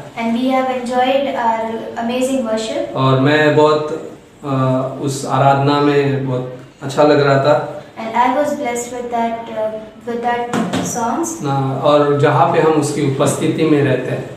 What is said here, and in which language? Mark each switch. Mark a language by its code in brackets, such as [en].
[en] And we have enjoyed our amazing worship. [hi] और मैं बहुत उस आराधना में बहुत अच्छा लग रहा था [en] And I was blessed with that songs [hi] ना, और जहाँ पे हम उसकी उपस्थिति में रहते हैं।